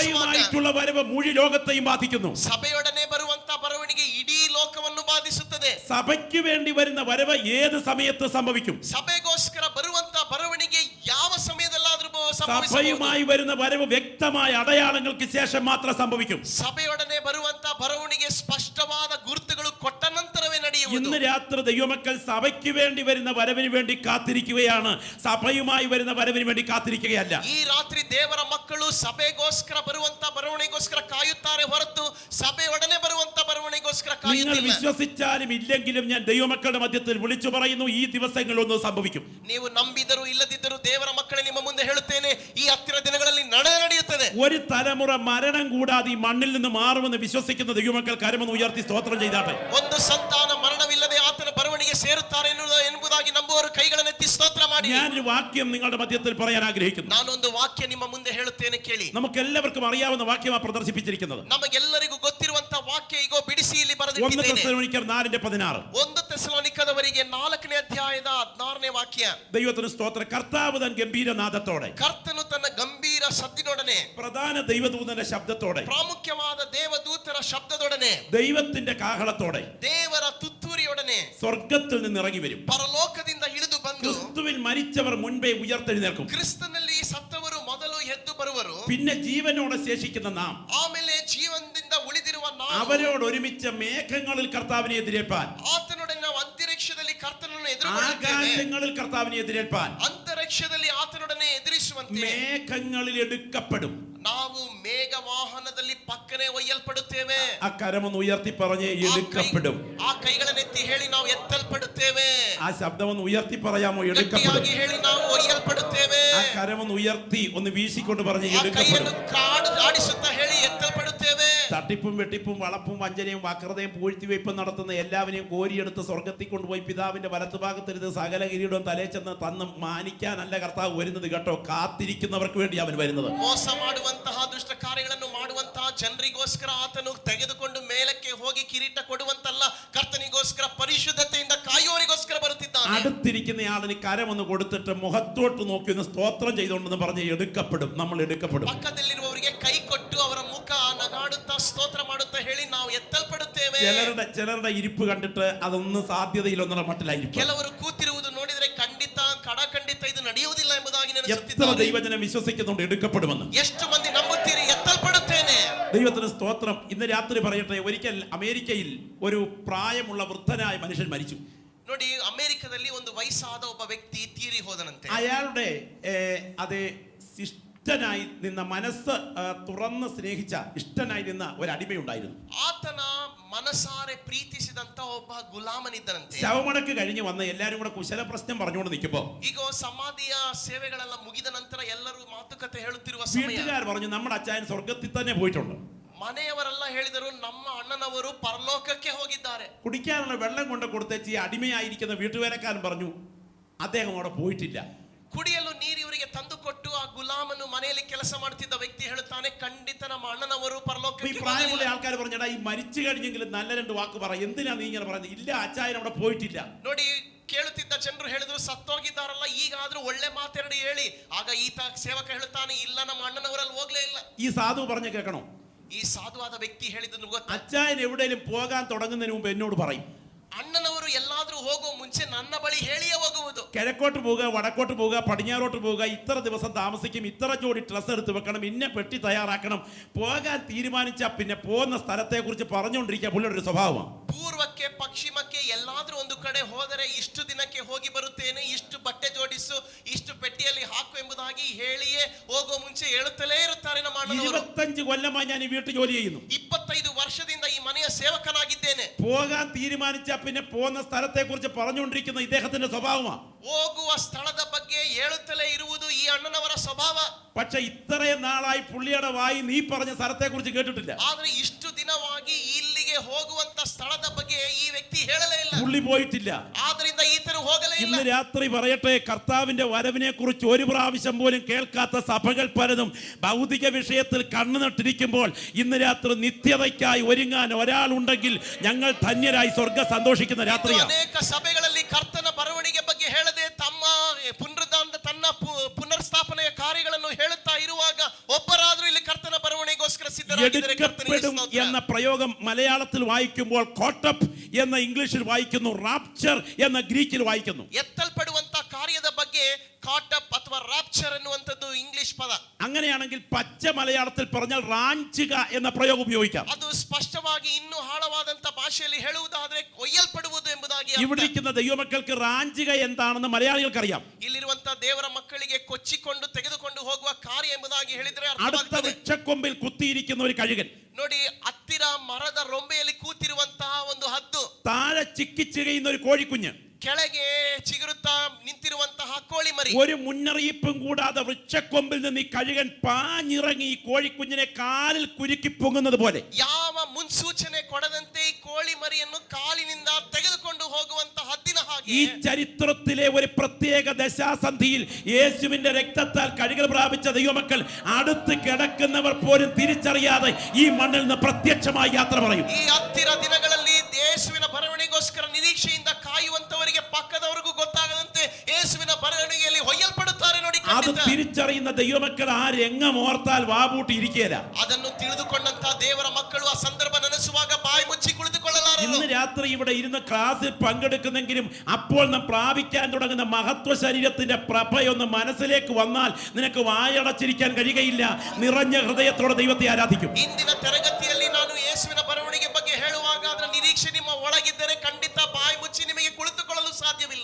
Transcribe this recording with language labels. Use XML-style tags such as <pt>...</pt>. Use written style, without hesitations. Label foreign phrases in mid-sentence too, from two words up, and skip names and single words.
<ml>സഭയുമായിട്ടുള്ള വരവ് മുഴു ലോകത്തെയും ബാധിക്കുന്നു,</ml> <kn>ಸಭೆಯೊಡನೆ ಬರುವಂತ ಬರವಣಿಗೆ ಇಡೀ ಲೋಕವನ್ನು ಬಾಧಿಸುತ್ತದೆ,</kn> <ml>സഭയ്ക്ക് വേണ്ടി വരുന്ന വരവ് ഏത് സമയത്ത് സംഭവിക്കും,</ml> <kn>ಸಭೆಗೋಸ್ಕರ ಬರುವಂತ ಬರವಣಿಗೆ ಯಾವ ಸಮಯದಲ್ಲಾದ್ರೂ ಸಂಭವಿಸಬಹುದು,</kn> <ml>സഭയുമായി വരുന്ന വരവ് വ്യക്തമായ അടയാളങ്ങൾക്ക് ശേഷം മാത്രം സംഭവിക്കും.</ml> <kn>ಸಭೆಯೊಡನೆ ಬರುವಂತ ಬರವಣಿಗೆ ಸ್ಪಷ್ಟವಾದ ಗುರುತುಗಳು ಕೊಟ್ಟ ನಂತರವೇ ನಡೆಯುವುದು.</kn> <ml>ഇന്ന് രാത്രി ദൈവമക്കൾ സഭയ്ക്ക് വേണ്ടി വരുന്ന വരവിന് വേണ്ടി കാത്തിരിക്കുകയാണ്, സഭയുമായി വരുന്ന വരവിന് വേണ്ടി കാത്തിരിക്കുകയല്ല.</ml> <kn>ಈ ರಾತ್ರಿ ದೇವರ ಮಕ್ಕಳು ಸಭೆಗೋಸ್ಕರ ಬರುವಂತ ಬರವಣಿಗೆಗೋಸ್ಕರ ಕಾಯುತ್ತಾರೆ ಹೊರತು ಸಭೆಯೊಡನೆ ಬರುವಂತ ಬರವಣಿಗೆಗೋಸ್ಕರ</kn> <ml>നിങ്ങൾ</ml> <kn>ಕಾಯುತ್ತಿಲ್ಲ.</kn> <ml>വിശ്വസിച്ചാലും ഇല്ലെങ്കിലും ഞാൻ ദൈവമക്കളുടെ മധ്യത്തിൽ വിളിച്ചു പറയുന്നു, ഈ ദിവസങ്ങളൊന്ന് സംഭവിക്കും.</ml> <kn>ನೀವು ನಂಬಿದರೂ ಇಲ್ಲದಿದ್ದರೂ ದೇವರ ಮಕ್ಕಳೇ ನಿಮ್ಮ ಮುಂದೆ ಹೇಳುತ್ತೇನೆ, ಈ ಹತ್ತಿರ ದಿನಗಳಲ್ಲಿ ನಡೆಯುತ್ತದೆ.</kn> <ml>ഒരു തലമുറ മരണം കൂടാതെ ഈ മണ്ണിൽ നിന്ന് മാറുമെന്ന് വിശ്വസിക്കുന്ന ദൈവമക്കൾ കരമൊന്ന് ഉയർത്തി സ്തോത്രം ചെയ്താട്ടെ.</ml> <kn>ಒಂದು ಸಂತಾನ ಮರಣವಿಲ್ಲದೆ ಆತನ ಬರವಣಿಗೆ ಸೇರುತ್ತಾರೆ ಎಂಬುದಾಗಿ ನಂಬುವವರು ಕೈಗಳನ್ನು ಎತ್ತಿ ಸ್ತೋತ್ರ ಮಾಡಿ.</kn> <ml>ഞാനൊരു വാക്യം നിങ്ങളുടെ മധ്യത്തിൽ പറയാൻ ആഗ്രഹിക്കുന്നു.</ml> <kn>ನಾನೊಂದು ವಾಕ್ಯ ನಿಮ್ಮ ಮುಂದೆ ಹೇಳುತ್ತೇನೆ, ಕೇಳಿ.</kn> <ml>നമുക്ക് എല്ലാവർക്കും അറിയാവുന്ന വാക്യമാണ് പ്രദർശിപ്പിച്ചിരിക്കുന്നത്.</ml> <kn>ನಮಗೆಲ್ಲರಿಗೂ ಗೊತ್ತಿರುವಂತ ವಾಕ್ಯ ಈಗ ಬಿಡಿಸಿ ಇಲ್ಲಿ 1 ಬರೆದಿದ್ದೇನೆ.</kn> <ml>തെസ്സലോനിക്കർ 4:16.</ml> <kn>1 ತೆಸಲೋನಿಕದವರಿಗೆ 4ನೇ ಅಧ್ಯಾಯದ 16ನೇ ವಾಕ್ಯ.</kn> <ml>ദൈവത്തിന് സ്തോത്രം. കർത്താവ് തൻ ഗംഭീരനാദത്തോടെ,</ml> <kn>ಕರ್ತನು ತನ್ನ ಗಂಭೀರ ಸದ್ದಿನೊಡನೆ,</kn> <ml>പ്രധാന ദൈവദൂതന്റെ ശബ്ദത്തോടെ,</ml> <kn>ಪ್ರಾಮುಖ್ಯವಾದ ದೇವದೂತರ ಶಬ್ದದೊಡನೆ,</kn> <ml>ദൈവത്തിന്റെ കാഹളത്തോടെ</ml> <kn>ದೇವರ ತುತ್ತೂರಿಯೊಡನೆ</kn> <ml>സ്വർഗത്തിൽ നിന്ന് ഇറങ്ങി വരും.</ml> <kn>ಪರಲೋಕದಿಂದ ಇಳಿದು ಬಂದು</kn> <ml>ക്രിസ്തുവിൽ മരിച്ചവർ മുൻപേ ഉയർത്തെഴുന്നേൽക്കും.</ml> <kn>ಕ್ರಿಸ್ತನಲ್ಲಿ ಸತ್ತವರು ಮೊದಲು ಎದ್ದು ಬರುವರು.</kn> <ml>പിന്നെ ജീവനോടെ ശേഷിക്കുന്ന നാം</ml> <kn>ಆಮೇಲೆ ಜೀವನದಿಂದ ಉಳಿದಿರುವ ನಾವು</kn> <ml>അവരോട് ഒരുമിച്ച് മേഘങ്ങളിൽ കർത്താവിനെ എതിരേൽപ്പാൻ,</ml> <kn>ಆತನೊಡನೆ ನಾವು ಅಂತರಿಕ್ಷದಲ್ಲಿ ಕರ್ತನನ್ನು ಎದುರುಗೊಳ್ಳುತ್ತೇವೆ.</kn> <ml>ആകാശങ്ങളിൽ കർത്താവിനെ എതിരേൽപ്പാൻ</ml> <kn>ಅಂತರಿಕ್ಷದಲ್ಲಿ ಆತನೊಡನೆ ಎದುರಿಸುವಂತೆ</kn> <ml>മേഘങ്ങളിൽ എടുക്കപ്പെടും.</ml> <kn>ನಾವು ಮೇಘ ವಾಹನದಲ್ಲಿ ಪಕ್ಕನೆ ಒಯ್ಯಲ್ಪಡುತ್ತೇವೆ.</kn> <ml>ആ കരമൊന്ന് ഉയർത്തി പറഞ്ഞേ, എടുക്കപ്പെടും.</ml> <kn>ಆ ಕೈಗಳನ್ನೆತ್ತಿ ಹೇಳಿ ನಾವು ಎತ್ತಲ್ಪಡುತ್ತೇವೆ.</kn> <ml>ആ ശബ്ദമൊന്ന് ഉയർത്തി പറയാമോ, എടുക്കപ്പെടും.</ml> <kn>ಗಟ್ಟಿಯಾಗಿ ಹೇಳಿ ನಾವು ಒಯ್ಯಲ್ಪಡುತ್ತೇವೆ.</kn> <ml>ആ കരമൊന്ന് ഉയർത്തി ഒന്ന് വീശിക്കൊണ്ട് പറഞ്ഞ്</ml> <kn>ಆ</kn> <ml>എടുക്കപ്പെടും.</ml> <kn>ಕೈಯನ್ನು ಆಡಿಸುತ್ತಾ ಹೇಳಿ ಎತ್ತಲ್ಪಡುತ್ತೇವೆ.</kn> <ml>തട്ടിപ്പും വെട്ടിപ്പും വളപ്പും വഞ്ചനയും വക്രതയും പൂഴ്ത്തിവയ്പും നടത്തുന്ന എല്ലാവരെയും കോരിയെടുത്ത് സ്വർഗത്തിൽ കൊണ്ടുപോയി പിതാവിന്റെ വലത്തുഭാഗത്തിരുന്ന് സകല കിരീടവും തലേ ചെന്ന് തന്ന് മാനിക്കാനല്ല കർത്താവ് വരുന്നത് കേട്ടോ, കാത്തിരിക്കുന്നവർക്ക് വേണ്ടി അവൻ വരുന്നത്.</ml> <kn>ಮೋಸ ಮಾಡುವಂತಹ ದುಷ್ಟ ಕಾರ್ಯಗಳನ್ನು ಮಾಡುವಂತಹ ಜನರಿಗೋಸ್ಕರ ಆತನು ತೆಗೆದುಕೊಂಡು ಮೇಲಕ್ಕೆ ಹೋಗಿ ಕಿರೀಟ ಕೊಡುವಂತಲ್ಲ, ಕರ್ತನಿಗೋಸ್ಕರ ಪರಿಶುದ್ಧತೆಯಿಂದ ಕಾಯುವವರಿಗೋಸ್ಕರ ಬರುತ್ತಿದ್ದಾನೆ.</kn> <ml>അടുത്തിരിക്കുന്ന ആളിന് കരമൊന്ന് കൊടുത്തിട്ട് മുഖത്തോട്ട് നോക്കി ഒന്ന് സ്തോത്രം ചെയ്തുകൊണ്ടെന്ന് പറഞ്ഞ് എടുക്കപ്പെടും. നമ്മൾ എടുക്കപ്പെടും.</ml> <kn>ಪಕ್ಕದಲ್ಲಿರುವವರಿಗೆ ಕೈ ಕೊಟ್ಟು ಅವರ ಮುಖ ನಗಾಡುತ್ತಾ ಸ್ತೋತ್ರ ಮಾಡುತ್ತಾ ಹೇಳಿ ನಾವು ಎತ್ತಲ್ಪಡುತ್ತೇವೆ.</kn> <ml>ചിലരുടെ ഇരിപ്പ് കണ്ടിട്ട് അതൊന്നും സാധ്യതയില്ലെന്നുള്ള മട്ടിലായിരിക്കും.</ml> <kn>ಕೆಲವರು ಕೂತಿರುವುದು ನೋಡಿದರೆ ಖಂಡಿತ ಖಂಡಿತ ಇದು ನಡೆಯುವುದಿಲ್ಲ ಎಂಬುದಾಗಿ</kn> <ml>എത്ര</ml> <kn>ನೆನೆಸುತ್ತಿದ್ದಾರೆ.</kn> <ml>ദൈവജനം വിശ്വസിക്കുന്നുണ്ട് എടുക്കപ്പെടുമെന്ന്?</ml> <kn>ಎಷ್ಟು ಮಂದಿ ನಂಬುತ್ತೀರಿ ಎತ್ತಲ್ಪಡುತ್ತೇನೆ?</kn> <ml>ദൈവത്തിന് സ്തോത്രം. ഇന്ന് രാത്രി പറയട്ടെ, ഒരിക്കൽ അമേരിക്കയിൽ ഒരു പ്രായമുള്ള വൃദ്ധനായ മനുഷ്യൻ മരിച്ചു.</ml> <kn>ನೋಡಿ, ಅಮೆರಿಕದಲ್ಲಿ ಒಂದು ವಯಸ್ಸಾದ ಒಬ್ಬ ವ್ಯಕ್ತಿ ತೀರಿ ಹೋದನಂತೆ.</kn> <ml>അയാളുടെ അതേ ഇഷ്ടനായി നിന്ന മനസ്സ് തുറന്ന് സ്നേഹിച്ച ഇഷ്ടനായി നിന്ന ഒരു അടിമയുണ്ടായിരുന്നു.</ml> <kn>ಆತನ ಮನಸಾರೆ ಪ್ರೀತಿಸಿದಂತ ಒಬ್ಬ ಗುಲಾಮನಿದ್ದನಂತೆ.</kn> <ml>ശവമടക്ക് കഴിഞ്ഞ് വന്ന് എല്ലാരും കൂടെ കുശല പ്രശ്നം പറഞ്ഞുകൊണ്ട് നിൽക്കുമ്പോ</ml> <kn>ಈಗ ಸಮಾಧಿಯ ಸೇವೆಗಳೆಲ್ಲ ಮುಗಿದ ನಂತರ ಎಲ್ಲರೂ ಮಾತುಕತೆ ಹೇಳುತ್ತಿರುವ ಸಮಯ,</kn> <ml>വീട്ടുകാർ പറഞ്ഞു, നമ്മുടെ അച്ചായൻ സ്വർഗത്തിൽ തന്നെ പോയിട്ടുണ്ട്.</ml> <kn>ಮನೆಯವರೆಲ್ಲ ಹೇಳಿದರು, ನಮ್ಮ ಅಣ್ಣನವರು ಪರಲೋಕಕ್ಕೆ ಹೋಗಿದ್ದಾರೆ.</kn> <ml>കുടിക്കാനുള്ള വെള്ളം കൊണ്ട് കൊടുത്തേച്ച് ഈ അടിമയായിരിക്കുന്ന വീട്ടുവേലക്കാരൻ പറഞ്ഞു, അദ്ദേഹം അവിടെ പോയിട്ടില്ല.</ml> <kn>ಕುಡಿಯಲು ನೀರು ಇವರಿಗೆ ತಂದು ಕೊಟ್ಟು ಆ ಗುಲಾಮನು ಮನೆಯಲ್ಲಿ ಕೆಲಸ ಮಾಡುತ್ತಿದ್ದ ವ್ಯಕ್ತಿ ಹೇಳುತ್ತಾನೆ, ಖಂಡಿತ ನಮ್ಮ ಅಣ್ಣನವರು</kn> <ml>ഈ</ml> <kn>ಪರಲೋಕಕ್ಕೆ</kn> <ml>പ്രായമുള്ള</ml> <kn>ಹೋಗಿಲ್ಲ.</kn> <ml>ആൾക്കാർ പറഞ്ഞടാ, ഈ മരിച്ചു കഴിഞ്ഞെങ്കിലും നല്ല രണ്ട് വാക്ക് പറ, എന്തിനാ നീ ഇങ്ങനെ പറയുന്നത്? ഇല്ല, അച്ചായൻ അവിടെ പോയിട്ടില്ല.</ml> <kn>ನೋಡಿ, ಕೇಳುತ್ತಿದ್ದ ಜನರು ಹೇಳಿದ್ರು, ಸತ್ತೋಗಿದ್ದಾರಲ್ಲ, ಈಗಾದ್ರೂ ಒಳ್ಳೆ ಮಾತೆರಡು ಹೇಳಿ. ಆಗ ಈತ ಸೇವಕ ಹೇಳುತ್ತಾನೆ, ಇಲ್ಲ, ನಮ್ಮ ಅಣ್ಣನವರಲ್ಲಿ ಹೋಗ್ಲೇ ಇಲ್ಲ.</kn> <ml>ഈ സാധു പറഞ്ഞു കേൾക്കണോ?</ml> <kn>ಈ ಸಾಧುವಾದ ವ್ಯಕ್ತಿ ಹೇಳಿದ್ದನ್ನು ಗೊತ್ತಾ?</kn> <ml>അച്ചായൻ എവിടെയും പോകാൻ തുടങ്ങുന്നതിന് മുമ്പ് എന്നോട് പറയും.</ml> <kn>ಅಣ್ಣನವರು ಎಲ್ಲಾದ್ರೂ ಹೋಗುವ ಮುಂಚೆ ನನ್ನ ಬಳಿ ಹೇಳಿಯೇ ಹೋಗುವುದು.</kn> <ml>കിഴക്കോട്ട് പോവുക, വടക്കോട്ട് പോവുക, പടിഞ്ഞാറോട്ട് പോവുക, ഇത്ര ദിവസം താമസിക്കും, ഇത്ര ജോഡി ഡ്രസ്സ് എടുത്ത് വെക്കണം, ഇന്ന പെട്ടി തയ്യാറാക്കണം. പോകാൻ തീരുമാനിച്ച പിന്നെ പോകുന്ന സ്ഥലത്തെ കുറിച്ച് പറഞ്ഞുകൊണ്ടിരിക്കുക പുള്ളിയുടെ ഒരു സ്വഭാവമാണ്.</ml> <kn>ಪೂರ್ವಕ್ಕೆ ಪಶ್ಚಿಮಕ್ಕೆ ಎಲ್ಲಾದ್ರೂ ಒಂದು ಕಡೆ ಹೋದರೆ ಇಷ್ಟು ದಿನಕ್ಕೆ ಹೋಗಿ ಬರುತ್ತೇನೆ, ಇಷ್ಟು ಬಟ್ಟೆ ಜೋಡಿಸು, ಇಷ್ಟು ಪೆಟ್ಟಿಯಲ್ಲಿ ಹಾಕು ಎಂಬುದಾಗಿ ಹೇಳಿಯೇ ಹೋಗೋ ಮುಂಚೆ ಹೇಳುತ್ತಲೇ ಇರುತ್ತಾರೆ ನಮ್ಮ ಅಣ್ಣನವರು.</kn> <ml>25 കൊല്ലമായി ഞാൻ ഈ വീട്ടിൽ ജോലി ചെയ്യുന്നു.</ml> <kn>25 ವರ್ಷದಿಂದ ಈ ಮನೆಯ ಸೇವಕನಾಗಿದ್ದೇನೆ.</kn> <ml>പോകാൻ തീരുമാനിച്ച പിന്നെ പോകുന്ന സ്ഥലത്തെ കുറിച്ച് പറഞ്ഞുകൊണ്ടിരിക്കുന്ന ഇദ്ദേഹത്തിന്റെ സ്വഭാവമാണ്.</ml> <kn>ಹೋಗುವ ಸ್ಥಳದ ಬಗ್ಗೆ ಹೇಳುತ್ತಲೇ ಇರುವುದು ಈ ಅಣ್ಣನವರ ಸ್ವಭಾವ.</kn> <ml>പക്ഷെ ഇത്രയും നാളായി പുള്ളിയുടെ വായി നീ പറഞ്ഞ സ്ഥലത്തെ കുറിച്ച് കേട്ടിട്ടില്ല.</ml> <kn>ಆದ್ರೆ ಇಷ್ಟು ದಿನವಾಗಿ ಇಲ್ಲಿಗೆ ಹೋಗುವಂತ ಸ್ಥಳದ ಬಗ್ಗೆ ಈ ವ್ಯಕ್ತಿ ಹೇಳಲೇ ಇಲ್ಲ.</kn> <ml>പുള്ളി പോയിട്ടില്ല.</ml> <kn>ಆದ್ರಿಂದ ಈತನು ಹೋಗಲೇ ಇಲ್ಲ.</kn> <ml>ഇന്ന് രാത്രി പറയട്ടെ, കർത്താവിന്റെ വരവിനെ കുറിച്ച് ഒരു പ്രാവശ്യം പോലും കേൾക്കാത്ത സഭകൾ പലതും ഭൗതിക വിഷയത്തിൽ കണ്ണു നട്ടിരിക്കുമ്പോൾ ഇന്ന് രാത്രി നിത്യതയ്ക്കായി ഒരുങ്ങാൻ ഒരാളുണ്ടെങ്കിൽ ഞങ്ങൾ ധന്യരായി സ്വർഗ്ഗ സന്തോഷിക്കുന്ന രാത്രിയാണ്.</ml> <kn>ಅನೇಕ ಸಭೆಗಳಲ್ಲಿ ಕರ್ತನ ಬರವಣಿಗೆ ಬಗ್ಗೆ ಹೇಳದೆ ತಮ್ಮ ಪುನರುದ್ಧಾನ ತನ್ನ ಪುನರ್ಸ್ಥಾಪನೆಯ ಕಾರ್ಯಗಳನ್ನು ಹೇಳುತ್ತಾ ಇರುವಾಗ ಒಬ್ಬರಾದ್ರೂ ಇಲ್ಲಿ ಕರ್ತನ ಬರವಣಿಗೆಗೋಸ್ಕರ ಸಿದ್ಧರಾಗಿದ್ದಾರೆ.</kn> <ml>എടുക്കപ്പെടും എന്ന പ്രയോഗം മലയാളത്തിൽ വായിക്കുമ്പോൾ കോട്ടപ്പ് എന്ന ഇംഗ്ലീഷിൽ വായിക്കുന്നു, റാപ്ചർ എന്ന ഗ്രീക്കിൽ വായിക്കുന്നു.</ml> <kn>ಎತ್ತಲ್ಪಡುವಂತ ಕಾರ್ಯದ ಬಗ್ಗೆ ಕಾಟಪ್ ಅಥವಾ ರಾಪ್ಚರ್ ಎನ್ನುವಂತದ್ದು ಇಂಗ್ಲಿಷ್ ಪದ.</kn> <ml>അങ്ങനെയാണെങ്കിൽ പച്ച മലയാളത്തിൽ പറഞ്ഞാൽ റാഞ്ചുക എന്ന പ്രയോഗം ഉപയോഗിക്കാം.</ml> <kn>ಅದು ಸ್ಪಷ್ಟವಾಗಿ ಇನ್ನೂ ಆಳವಾದಂತ ಭಾಷೆಯಲ್ಲಿ ಹೇಳುವುದಾದ್ರೆ ಕೊಯ್ಯಲ್ಪಡುವುದು ಎಂಬುದಾಗಿ.</kn> <ml>ഇവിടെ ഇരിക്കുന്ന ദൈവമക്കൾക്ക് റാഞ്ചുക എന്താണെന്ന് മലയാളികൾക്ക് അറിയാം.</ml> <kn>ಇಲ್ಲಿರುವಂತ ದೇವರ ಮಕ್ಕಳಿಗೆ ಕೊಚ್ಚಿಕೊಂಡು ತೆಗೆದುಕೊಂಡು ಹೋಗುವ ಕಾರ್ಯ ಎಂಬುದಾಗಿ ಹೇಳಿದ್ರೆ</kn> <ml>അടുത്ത</ml> <kn>ಅರ್ಥವಾಗುತ್ತದೆ.</kn> <ml>വൃക്ഷക്കൊമ്പിൽ കുത്തിയിരിക്കുന്ന ഒരു കഴുകൻ,</ml> <kn>ನೋಡಿ, ಹತ್ತಿರ ಮರದ ರೊಂಬೆಯಲ್ಲಿ ಕೂತಿರುವಂತಹ ಒಂದು ಹದ್ದು,</kn> <ml>താഴെ ചിക്കിച്ചികയുന്ന ഒരു കോഴിക്കുഞ്ഞ്,</ml> <kn>ಕೆಳಗೆ ಚಿಗುರುತ್ತಾ ನಿಂತಿರುವಂತಹ ಕೋಳಿ ಮರಿ.</kn> <ml>ഒരു മുന്നറിയിപ്പും കൂടാതെ വൃക്ഷക്കൊമ്പിൽ നിന്ന് ഈ കഴുകൻ പാഞ്ഞിറങ്ങി ഈ കോഴിക്കുഞ്ഞിനെ കാലിൽ കുരുക്കി പൊങ്ങുന്നത് പോലെ</ml> <kn>ಯಾವ ಮುನ್ಸೂಚನೆ ಕೊಡದಂತೆ ಈ ಕೋಳಿ ಮರಿಯನ್ನು ಕಾಲಿನಿಂದ ತೆಗೆದುಕೊಂಡು ಹೋಗುವಂತ ಹದ್ದಿನ ಹಾಗೆ</kn> <ml>ഈ ചരിത്രത്തിലെ ഒരു പ്രത്യേക ദശാസന്ധിയിൽ യേശുവിന്റെ രക്തത്താൽ കഴുകൽ പ്രാപിച്ച ദൈവമക്കൾ അടുത്ത് കിടക്കുന്നവർ പോലും തിരിച്ചറിയാതെ ഈ മണ്ണിൽ നിന്ന് പ്രത്യക്ഷമായി യാത്ര പറയും.</ml> <kn>ಈ ಹತ್ತಿರ ದಿನಗಳಲ್ಲಿ ಯೇಸುವಿನ ಬರವಣಿಗೆಗೋಸ್ಕರ ನಿರೀಕ್ಷೆಯಿಂದ ಕಾಯುವಂತವರಿಗೆ ಪಕ್ಕದವರಿಗೂ ಗೊತ್ತಾಗದಂತೆ ಯೇಸುವಿನ ಬರವಣಿಗೆಯಲ್ಲಿ ಹೊಯ್ಯಲ್ಪಡುತ್ತಾರೆ. ನೋಡಿ,</kn> <ml>അത് തിരിച്ചറിയുന്ന ദൈവമക്കൾ ആ രംഗം ഓർത്താൽ വാപൂട്ടി ഇരിക്കുകയില്ല.</ml> <kn>ಅದನ್ನು ತಿಳಿದುಕೊಂಡಂತ ದೇವರ ಮಕ್ಕಳು ಆ ಸಂದರ್ಭ ನೆನೆಸುವಾಗ ಬಾಯಿ ಮುಚ್ಚಿ ಕುಳಿತುಕೊಳ್ಳಲಾರರು.</kn> <ml>ഇന്ന് രാത്രി ഇവിടെ ഇരുന്ന് ക്ലാസ്സിൽ പങ്കെടുക്കുന്നെങ്കിലും അപ്പോൾ നാം പ്രാപിക്കാൻ തുടങ്ങുന്ന മഹത്വ ശരീരത്തിന്റെ പ്രഭയൊന്ന് മനസ്സിലേക്ക് വന്നാൽ നിനക്ക് വായടച്ചിരിക്കാൻ കഴിയുകയില്ല. നിറഞ്ഞ ഹൃദയത്തോടെ ദൈവത്തെ ആരാധിക്കും.</ml> <kn>ಇಂದಿನ ತರಗತಿಯಲ್ಲಿ ನಾನು ಯೇಸುವಿನ ಬರವಣಿಗೆ ಬಗ್ಗೆ ಹೇಳುವಾಗ ಅದರ ನಿರೀಕ್ಷೆ ನಿಮ್ಮ ಒಳಗಿದ್ದರೆ ಖಂಡಿತ ಬಾಯಿ ಮುಚ್ಚಿ ನಿಮಗೆ ಕುಳಿತುಕೊಳ್ಳಲು ಸಾಧ್ಯವಿಲ್ಲ.</kn>